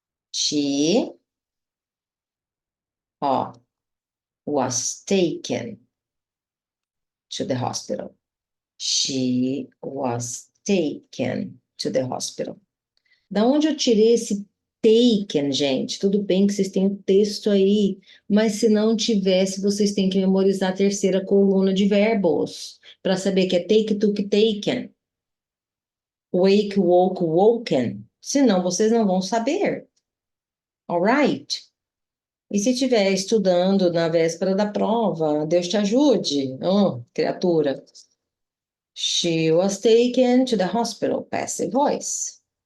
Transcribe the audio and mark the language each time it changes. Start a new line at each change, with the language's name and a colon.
English: She, ó, was taken to the hospital. She was taken to the hospital.
Portuguese: Da onde eu tirei esse taken, gente? Tudo bem que vocês têm o texto aí, mas se não tivesse, vocês têm que memorizar a terceira coluna de verbos para saber que é take, took, taken.
English: Wake, woke, woken.
Portuguese: Senão vocês não vão saber.
English: Alright?
Portuguese: E se estiver estudando na véspera da prova, Deus te ajude, criatura.
English: She was taken to the hospital, passive voice.